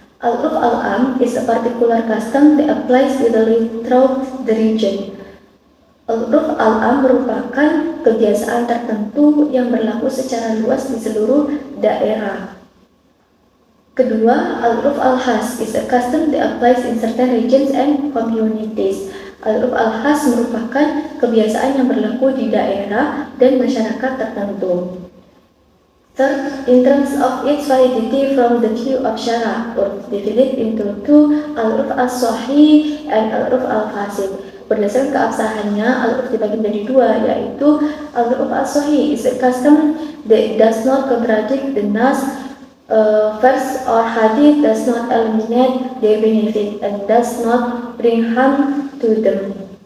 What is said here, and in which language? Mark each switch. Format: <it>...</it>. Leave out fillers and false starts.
<en>Al-huruf al-am is a particular custom that applies literally throughout the region.</en> <id>Al-huruf al-am merupakan kebiasaan tertentu yang berlaku secara luas di seluruh daerah. Kedua,</id> <en>al-huruf al-khas is a custom that applies in certain regions and communities.</en> <id>Al-huruf al-khas merupakan kebiasaan yang berlaku di daerah dan masyarakat tertentu.</id> <en>Third, in terms of its validity from the view of syara, huruf divided into two, al-huruf as-sahih and al-huruf al-fasid.</en> <id>Berdasarkan keabsahannya, al-huruf dibagi menjadi dua, yaitu</id> <en>al-huruf as-sahih is a custom that does not contradict the nas, verse or hadith, does not eliminate their benefit and does not bring harm to them.</en>